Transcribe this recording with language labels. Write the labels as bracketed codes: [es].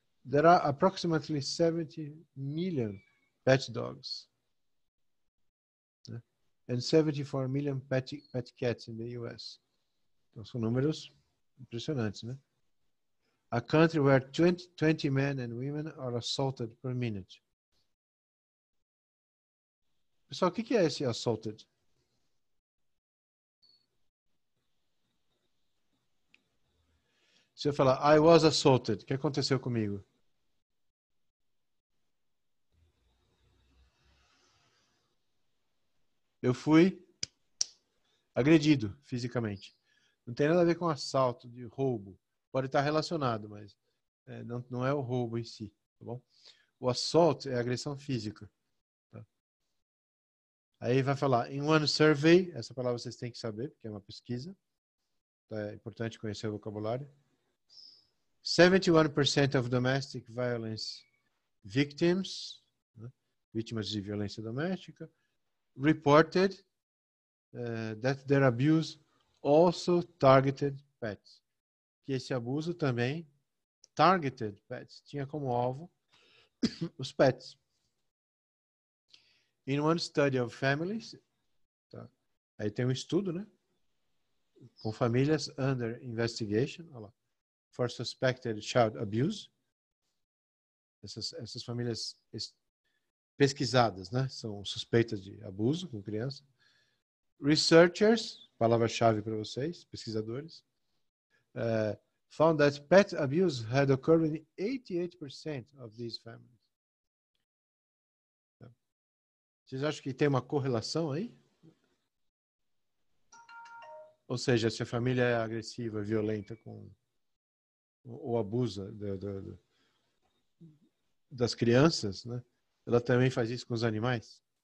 [en] There are approximately 70 million pet dogs and 74 million pet cats in the US. [pt] Então, são números impressionantes, né? [en] A country where 20 men and women are assaulted per minute. [pt] Pessoal, o que é esse assaulted? Se eu falar, [en] I was assaulted, [pt] o que aconteceu comigo? Eu fui agredido fisicamente. Não tem nada a ver com assalto, de roubo. Pode estar relacionado, mas não é o roubo em si, tá bom? O assault é agressão física. Tá? Aí vai falar, [en] in one survey, [pt] essa palavra vocês têm que saber, porque é uma pesquisa. Então é importante conhecer o vocabulário. [en] 71% of domestic violence victims, né? [pt] Vítimas de violência doméstica, [en] reported that their abuse also targeted pets. [pt] Que esse abuso também [en] targeted pets, [pt] tinha como alvo os pets. [en] In one study of families, tá? [pt] Aí tem um estudo, né? Com famílias [en] under investigation, [pt] olha lá, [en] for suspected child abuse. [pt] Essas famílias pesquisadas, né? São suspeitas de abuso com criança. [en] Researchers, [pt] palavra-chave para vocês, pesquisadores, [en] found that pet abuse had occurred in 88% of these families. [pt] Vocês acham que tem uma correlação aí? Ou seja, se a família é agressiva, violenta ou abusa das crianças, né? Ela também faz isso com os animais?